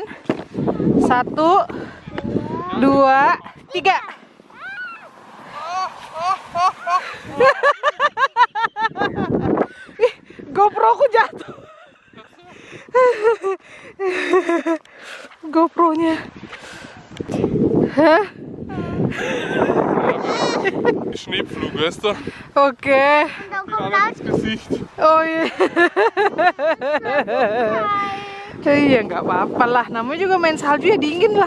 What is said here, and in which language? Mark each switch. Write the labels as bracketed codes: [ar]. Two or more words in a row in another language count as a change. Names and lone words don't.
[id] 1, 2, 3. Ih, GoPro ku jatuh. GoPro-nya. Hah? [de] Schneepflug, weißt du? [id] Oke. [de] Da Mit kommt allem das. ins Gesicht. [id] Oh iya. Iya, nggak apa-apa lah. Namanya juga main salju ya, dingin lah.